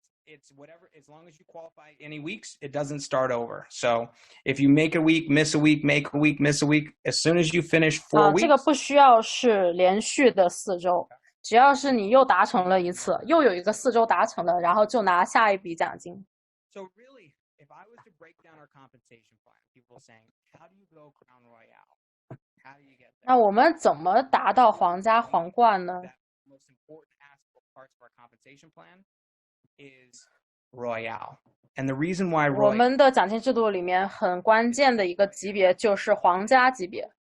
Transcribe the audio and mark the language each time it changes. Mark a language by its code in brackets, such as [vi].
[en] It's whatever, as long as you qualify any weeks, it doesn't start over. So if you make a week, miss a week, make a week, miss a week, as soon as you finish 4 weeks. [zh] 这个不需要是连续的4周，只要是你又达成了一次，又有一个4周达成了，然后就拿下一笔奖金。 [en] So really, if I was to break down our compensation plan, people saying, how do you go Crown Royale? How do you get there? [zh] 那我们怎么达到皇家皇冠呢？ [en] Most important parts of our compensation plan is Royale. And the reason why [zh] 我们的奖金制度里面很关键的一个级别就是皇家级别。